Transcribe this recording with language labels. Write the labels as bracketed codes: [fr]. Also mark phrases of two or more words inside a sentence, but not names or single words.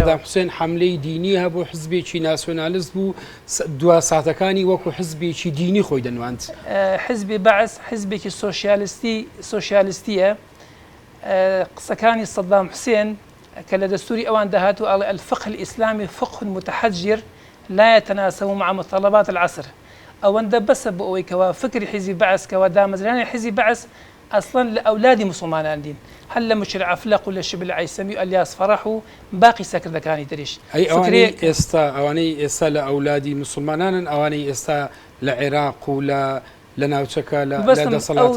[ckb] سەدام حوسێن حملەی دینی هەبوو حزبێکی ناسیۆنالیست بوو دوا ساتەکانی وەکو حزبێکی دینی خۆی دەنواند. حزبی بەعس حزبێکی سۆشیالیستیە قسەکانی سەدام حوسێن کە لە دەستوری ئەوان داهاتوو ئەڵێ [ar] الفقه الإسلامي فقه متحجر لا يتناسب مع متطلبات العصر [ckb] ئەوەندە بەسە بۆ ئەوەی کەوا فکری حیزبی بەعس کەوا دامەزرانی حیزبی بەعس ئەسڵەن لە ئەولادی مسلمانان دین هەر لە مشرع ئەفلەق و لە شبل عەیسەمی و ئەلیاس فەرەح و باقی سەکردەکانی تریش. ئەوانەی ئێستا لە ئەولادی مسلمانانن ئەوانەی ئێستا لە عێراق و لە ناوچەکە لە دەسەڵاتن